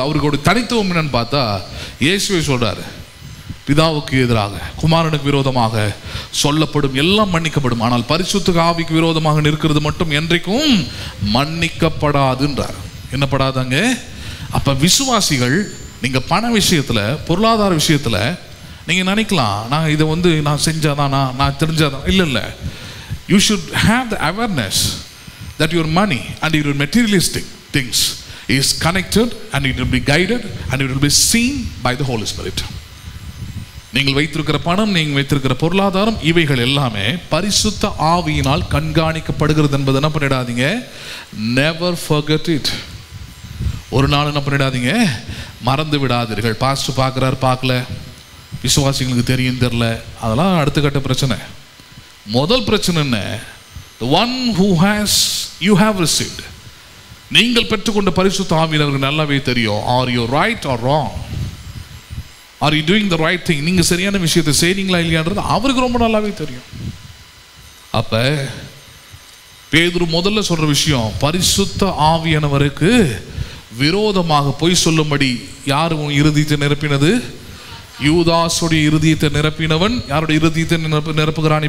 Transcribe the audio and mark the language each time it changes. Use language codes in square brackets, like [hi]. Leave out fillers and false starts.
[ta] அவருக்கு தனித்துவம் என்னன்னு பார்த்தா, இயேசுவை சொல்றாரு, பிதாவுக்கு எதிராக குமாரனுக்கு விரோதமாக சொல்லப்படும் எல்லாம் மன்னிக்கப்படும், ஆனால் பரிசுத்த ஆவிக்கு விரோதமாக நிற்கிறது மட்டும் என்றைக்கும் மன்னிக்கப்படாதுன்றார். என்னப்படாதாங்க? அப்ப விசுவாசிகள், நீங்க பண விஷயத்துல, பொருளாதார விஷயத்துல நீங்க நினைக்கலாம், நான் இதை நான் செஞ்சாதானா, நான் தெரிஞ்சாதான். [en] இல்லை, you should have the awareness that your money and your materialistic things is connected and it will be guided and it will be seen by the Holy Spirit. [ta] நீங்கள் வைத்திருக்கிற பணம், நீங்கள் வைத்திருக்கிற பொருளாதாரம், இவைகள் எல்லாமே பரிசுத்த ஆவியினால் கண்காணிக்கப்படுகிறது என்பதை என்ன பண்ணிடாதீங்க? [en] never forget it. [ta] ஒரு நாள் என்ன பண்ணிடாதீங்க? மறந்து விடாதீர்கள். பாஸ்டர் பார்க்குறாரு, பார்க்கல, விசுவாசிகளுக்கு தெரியும், தெரில, அதெல்லாம் அடுத்த கட்ட பிரச்சனை. முதல் பிரச்சனை என்ன? [en] the one who has you have received, [ta] நீங்கள் பெற்றுக்கொண்ட பரிசுத்த ஆவியினருக்கு நல்லாவே தெரியும். [en] are you right or wrong? are you doing the right thing? [ta] நீங்கள் சரியான விஷயத்தை செய்றீங்களா இல்லையான்றது அவருக்கு ரொம்ப நல்லாவே தெரியும். அப்ப பேதுரு முதல்ல சொல்ற விஷயம், பரிசுத்த ஆவியானவருக்கு விரோதமாக பொய் சொல்லும்படி யார் உன் இருதயத்தை நிரப்பினது? யூதாசுடைய இருதயத்தை நிரப்பினவன் யாருடைய இருதயத்தை நிரப்புகிறான்?